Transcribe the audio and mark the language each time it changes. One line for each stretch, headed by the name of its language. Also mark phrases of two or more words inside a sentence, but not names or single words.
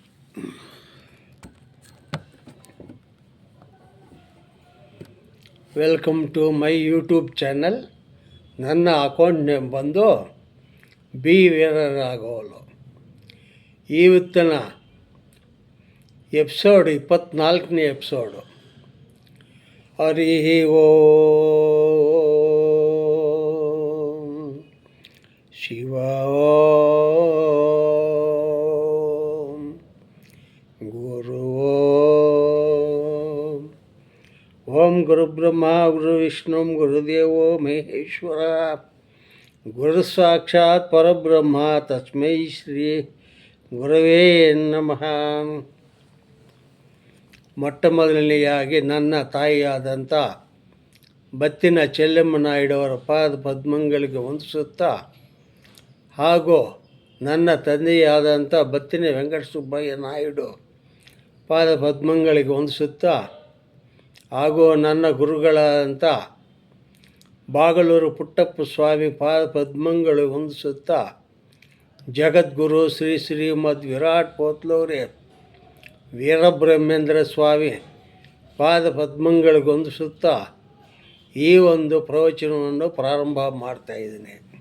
English: Welcome to my YouTube channel.
Kannada: ನನ್ನ
English: account name
Kannada: ಬಂದು ಬಿ ವೀರರಾಘವಲು. ಇವತ್ತಿನ ಎಪಿಸೋಡ್ 24ನೇ ಎಪಿಸೋಡು.
Sanskrit: ಹರಿ ಓಂ ಶಿವ ಓಂ ಗುರು ಓಂ ಗುರುಬ್ರಹ್ಮ ಗುರು ವಿಷ್ಣು ಗುರುದೇವೋ ಮಹೇಶ್ವರ ಗುರು ಸಾಕ್ಷಾತ್ ಪರಬ್ರಹ್ಮ ತಸ್ಮೈ ಶ್ರೀ ಗುರವೇ ನಮಃ.
Kannada: ಮೊಟ್ಟ ಮೊದಲನೆಯಾಗಿ ನನ್ನ ತಾಯಿಯಾದಂಥ ಬತ್ತಿನ ಚೆಲ್ಲಮ್ಮ ನಾಯ್ಡವರ ಪಾದ ಪದ್ಮಗಳಿಗೆ ವಂದಿಸುತ್ತಾ, ಹಾಗೂ ನನ್ನ ತಂದೆಯಾದಂಥ ಬತ್ತಿನ ವೆಂಕಟ ಸುಬ್ಬಯ್ಯ ನಾಯ್ಡು ಪಾದ ಪದ್ಮಗಳಿಗೆ ವಂದಿಸುತ್ತಾ, ಹಾಗೂ ನನ್ನ ಗುರುಗಳಾದಂಥ ಬಾಗಲೂರು ಪುಟ್ಟಪ್ಪ ಸ್ವಾಮಿ ಪಾದ ಪದ್ಮಗಳು ವಂದಿಸುತ್ತಾ, ಜಗದ್ಗುರು ಶ್ರೀ ಶ್ರೀಮದ್ ವಿರಾಟ್ ಪೋತ್ಲೂರಿ ವೀರಬ್ರಹ್ಮೇಂದ್ರ ಸ್ವಾಮಿ ಪಾದ ಪದ್ಮಗಳಿಗೆ ವಂದಿಸುತ್ತಾ ಈ ಒಂದು ಪ್ರವಚನವನ್ನು ಪ್ರಾರಂಭ ಮಾಡ್ತಾಯಿದ್ದೀನಿ.